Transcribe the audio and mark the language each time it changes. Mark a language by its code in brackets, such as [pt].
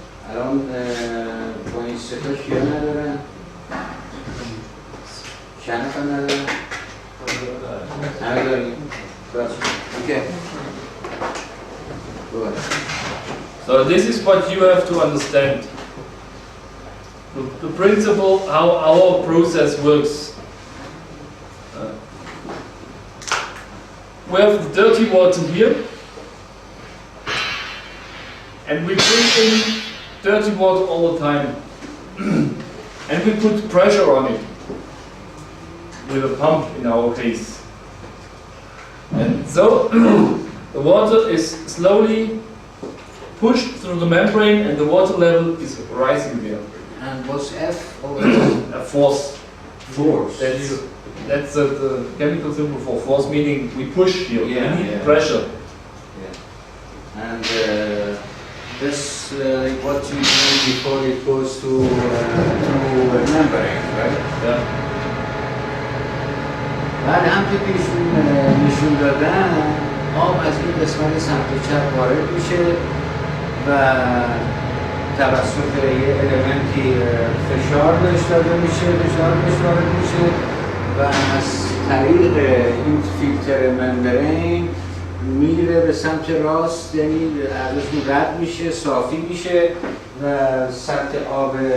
[fa] الان با این سه تا کیا ندارن؟ چند نفر ندارن؟ همه داریم؟ اوکی. [en] So this is what you have to understand. The principle how our process works. We have the dirty water here, and we bring in dirty water all the time, and we put pressure on it with a pump in our case. And so the water is slowly pushed through the membrane and the water level is rising there. And what's F? A force. Force. That's the chemical symbol for force, meaning we push here, we need pressure. Yeah. And this what you do before it goes to a membrane, right? Yeah. [fa] بعد همونطور که نشون دادن آب از این قسمت سمت چپ وارد میشه و توسط یه المنتی فشار بهش داده میشه، وارد میشه و از طریق این فیلتر ممبرین میره به سمت راست، یعنی ازشون رد میشه، صافی میشه و سطح آب